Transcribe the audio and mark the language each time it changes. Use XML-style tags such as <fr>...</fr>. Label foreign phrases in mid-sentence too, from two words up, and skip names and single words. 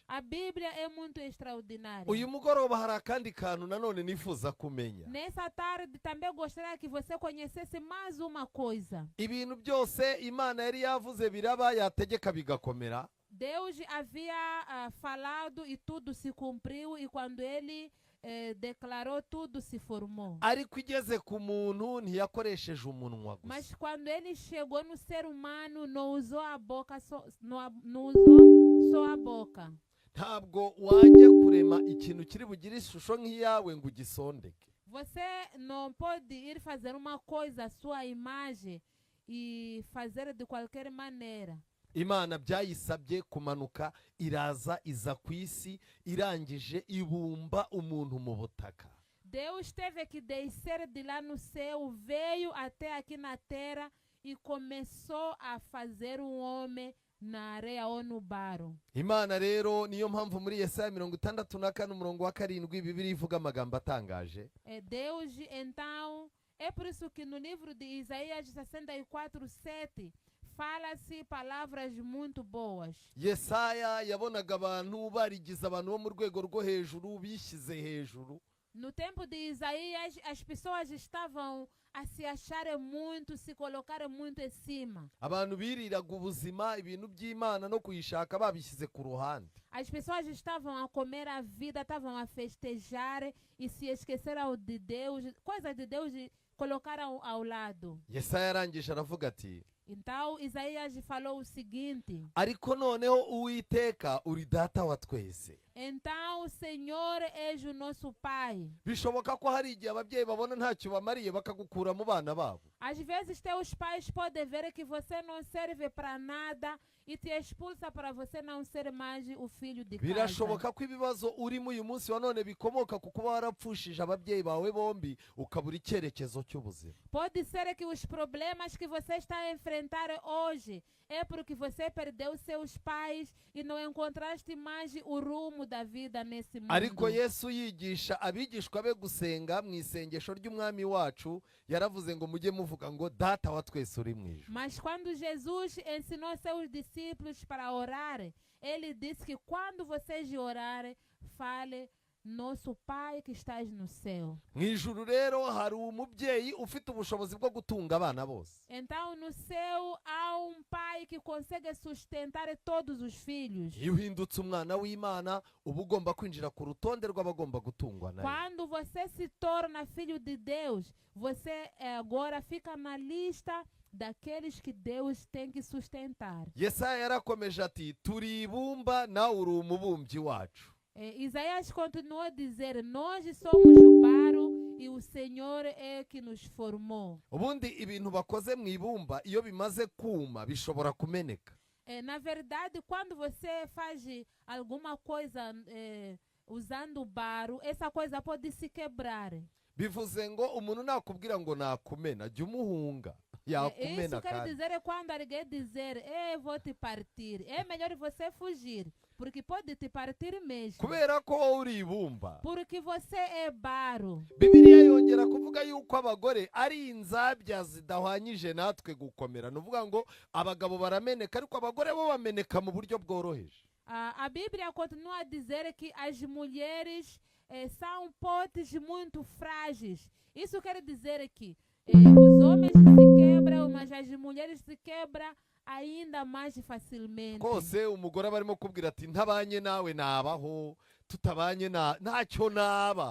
<pt>A Bíblia é muito extraordinária.</pt> <rw>Uyu mugoroba hari akandi kantu nanone nifuza kumenya.</rw> <pt>Nessa tarde também gostaria que você conhecesse mais uma coisa.</pt> <rw>Ibintu byose Imana yari yavuze biraba, yategeka bigakomera.</rw> <pt>Deus havia falado e tudo se cumpriu, e quando ele declarou, tudo se formou.</pt> <rw>Ariko igeze ku muntu ntiyakoresheje umunwa gusa.</rw> <pt>Mas quando ele chegou no ser humano, não usou a boca, não usou só a boca.</pt> <rw>Ntabwo wajya kurema ikintu kiri bugire ishusho nk'iyawe ngo ugisondeke.</rw> <pt>Você não pode ir fazer uma coisa à sua imagem e fazer de qualquer maneira.</pt> <rw>Imana byayisabye kumanuka, iraza iza ku isi, irangije ibumba umuntu mu butaka.</rw> <pt>Deus teve que descer de lá no céu, veio até aqui na terra e começou a fazer um homem na areia ou no barro.</pt> <rw>Imana rero niyo mpamvu muri Yesaya 64:7 Bibiliya ivuga amagambo atangaje.</rw> <pt>Deus, então, é por isso que no livro de Isaías 64:7 fala-se palavras muito boas.</pt> <rw>Yesaya yabonaga abantu barigize abantu bo mu rwego rwo hejuru, bishyize hejuru.</rw> <pt>No tempo de Isaías, as pessoas estavam a se acharem muito, se colocarem muito em cima.</pt> <rw>Abantu biriraga ubuzima, ibintu by'Imana no kuyishaka babishyize ku ruhande.</rw> <pt>As pessoas estavam a comer a vida, estavam a festejar e se esqueceram de Deus, coisas de Deus colocaram ao lado.</pt> <rw>Yesaya yarangije aravuga ati,</rw> <pt>então Isaías falou o seguinte:</pt> <rw>ariko noneho Uwiteka uri data wa twese.</rw> <pt>Então o Senhor é o nosso Pai.</pt> <rw>Bishoboka ko hari igihe ababyeyi babona ntacyo bamariye bakagukura mu bana babo.</rw> <pt>Às vezes teus pais podem ver que você não serve para nada e te expulsa para você não ser mais o filho de casa.</pt> <rw>Birashoboka ko ibibazo urimo uyu munsi wa none bikomoka ku kuba warapfushije ababyeyi bawe bombi ukabura icyerekezo cy'ubuzima.</rw> <pt>Pode ser que os problemas que você está a enfrentar hoje é porque você perdeu seus pais e não encontraste mais o rumo da vida nesse mundo.</pt> <rw>Ariko Yesu yigisha abigishwa be gusenga mu isengesho ry'umwami wacu, yaravuze ngo mujye muvuga ngo data wa twese uri mu ijuru.</rw> <pt>Mas quando Jesus ensinou seus discípulos para orar, ele disse que quando vocês orarem, fale nosso Pai que estás no céu.</pt> <rw>Mu ijuru rero hari umubyeyi ufite ubushobozi bwo gutunga abana bose.</rw> <pt>Então no céu há pai que consegue sustentar todos os filhos.</pt> <rw>Iyo uhindutse umwana w'Imana uba ugomba kwinjira ku rutonde rw'abagomba gutungwa nayo.</rw> <pt>Quando você se torna filho de Deus, você agora fica na lista daqueles que Deus tem que sustentar.</pt> <rw>Yesaya yarakomeje ati turi ibumba nawe uri umubumbyi wacu.</rw> <pt>Isaías continuou a dizer, nós somos o barro e o Senhor é que nos formou.</pt> <rw>Ubundi ibintu bakoze mu ibumba iyo bimaze kuma bishobora kumeneka.</rw> <pt>Na verdade, quando você faz alguma coisa usando o barro, essa coisa pode se quebrar.</pt> <rw>Bivuze ngo umuntu nakubwira ngo nakumena jya umuhunga.</rw> <pt>Isso quer dizer quando alguém dizer, vou te partir, é melhor você fugir. Porque pode te partir mesmo.</pt> <rw>Kubera ko uri ibumba.</rw> <pt>Porque você é barro.</pt> <rw>Bibiliya yongera kuvuga yuko abagore ari inzabya zidahwanyije natwe gukomera. Nuvuga ngo abagabo barameneka ariko abagore bo bameneka mu buryo bworoheje.</rw> <pt>A Bíblia continua a dizer que as mulheres são potes muito frágeis. Isso quer dizer que os homens se quebram, mas as mulheres se quebram ainda mais facilmente.</pt> <rw>Kose umugore barimo kubwira ati ntabanye nawe nabaho, tutabanye ntacyo naba.</rw>